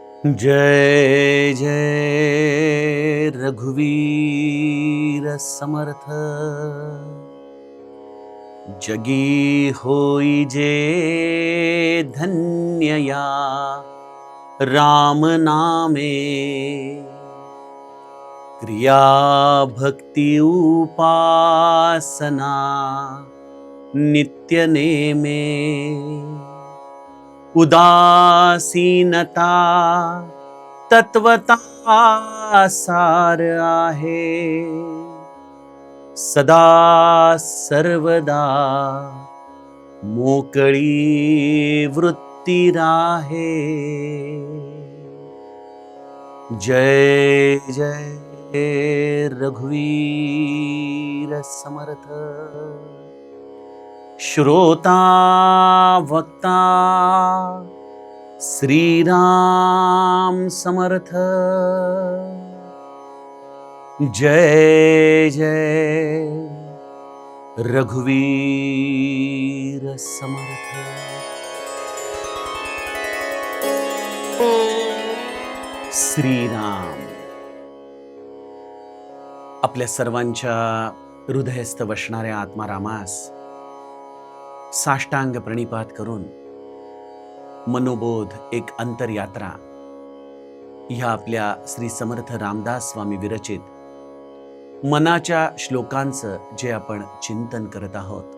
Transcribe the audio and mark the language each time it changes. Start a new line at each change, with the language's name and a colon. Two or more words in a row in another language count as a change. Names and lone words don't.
Marathi: जय जय रघुवीर समर्थ। जगी होई जे धन्य या राम नामे। क्रिया भक्ति उपासना नित्य नेमे। उदासीनता तत्वता सार आहे। सदा सर्वदा मोकळी वृत्ती राहे। जय जय रघुवीर समर्थ। श्रोता वक्ता श्रीराम समर्थ। जय जय रघुवीर समर्थ। श्रीराम आपल्या सर्वांच्या हृदयस्थ वसणाऱ्या आत्मारामास साष्टांग प्रणिपात करून मनोबोध एक अंतरयात्रा ह्या आपल्या श्री समर्थ रामदास स्वामी विरचित मनाच्या श्लोकांचं जे आपण चिंतन करत आहोत।